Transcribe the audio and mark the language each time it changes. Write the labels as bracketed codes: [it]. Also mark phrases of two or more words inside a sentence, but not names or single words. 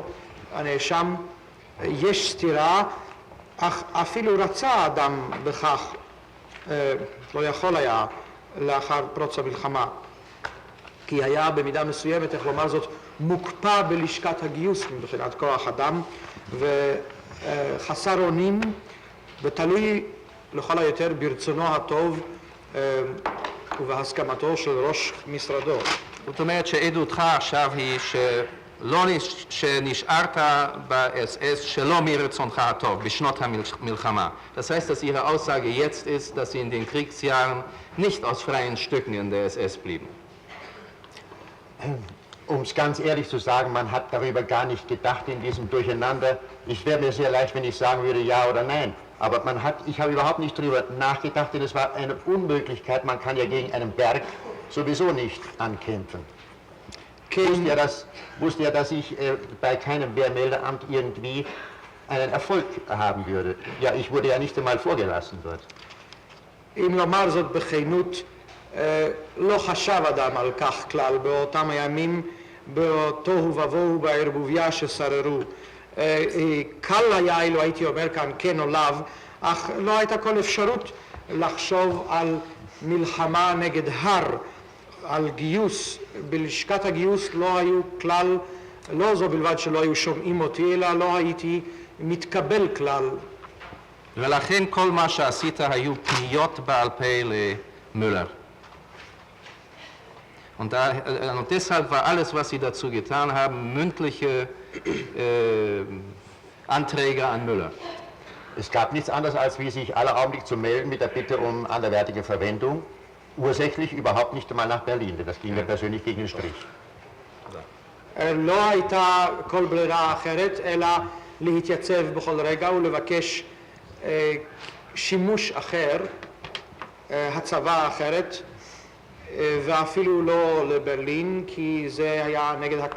[he] הנאשם, יש סתירה, אך אפילו רצה האדם בכך, לא יכול היה לאחר פרוץ המלחמה, כי היה במידה מסוימת, איך לומר זאת, מוקפא בלשכת הגיוס מבחינת כוח אדם וחסר אונים ותלוי לכל היותר ברצונו הטוב ובהסכמתו של ראש משרדו. זאת אומרת שעדותך עכשיו היא שנשארת ב-SS שלא מרצונך הטוב בשנות המלחמה. [de] Das heißt, dass Ihre Aussage jetzt ist, dass Sie in den Kriegsjahren nicht aus freien Stücken in der SS blieben. Um es ganz ehrlich zu sagen, man hat darüber gar nicht gedacht in diesem Durcheinander. Es wäre mir sehr leicht, wenn ich sagen würde ja oder nein. Aber ich habe überhaupt nicht darüber nachgedacht, denn es war eine Unmöglichkeit. Man kann ja gegen einen Berg sowieso nicht ankämpfen. Wusste ja, dass ich bei keinem Wehrmeldeamt irgendwie einen Erfolg haben würde. Ja, ich wurde ja nicht einmal vorgelassen dort. [he] אם לומר זאת בכנות, לא חשב אדם על כך כלל באותם הימים, בתוהו ובוהו בערבוביה ששררו. קל היה אילו הייתי אומר כאן כן או לאו, אך לא הייתה כל אפשרות לחשוב על מלחמה נגד הר, על גיוס. בלשכת הגיוס לא היו כלל, לא זו בלבד שלא היו שומעים אותי, אלא לא הייתי מתקבל כלל. ולכן כל מה שעשית היו פניות בעל פה למüller. [de] Und deshalb war alles, was Sie dazu getan haben, mündliche Anträge an Müller. Es gab nichts anderes, als wie sich aller Augenblick zu melden mit der Bitte um anderweitige Verwendung. Ursächlich überhaupt nicht einmal nach Berlin, denn das ging mir persönlich gegen den Strich. [he] לא הייתה כל ברירה אחרת, אלא להתייצב בכל רגע ולבקש שימוש אחר, הצבא אחרת, ואפילו לא לברלין, כי זה היה נגד הקו.